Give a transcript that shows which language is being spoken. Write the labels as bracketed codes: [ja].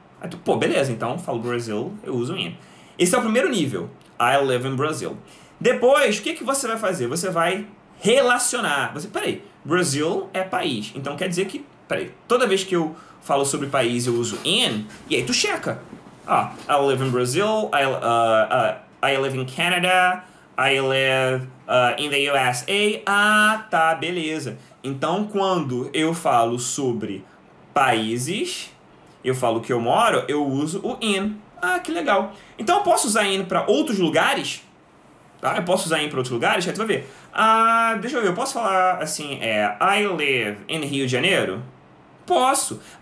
[pt] Aí tu, beleza, então falo Brazil, eu uso o in. Esse é o primeiro nível, [en] I live in Brazil. [pt] Depois, o que você vai fazer? Você vai relacionar. Peraí, Brasil é país, então quer dizer que, toda vez que eu falo sobre país eu uso in, e aí tu checa. [en] I live in Brazil, I live in Canada, I live in the USA. [pt] Tá, beleza. Então, quando eu falo sobre países, eu falo que eu moro, eu uso o in. Que legal. Então, eu posso usar in para outros lugares? Tá? Eu posso usar in para outros lugares? Aí tu vai ver. Deixa eu ver, eu posso falar assim, [en] I live in Rio de Janeiro? [pt] Posso.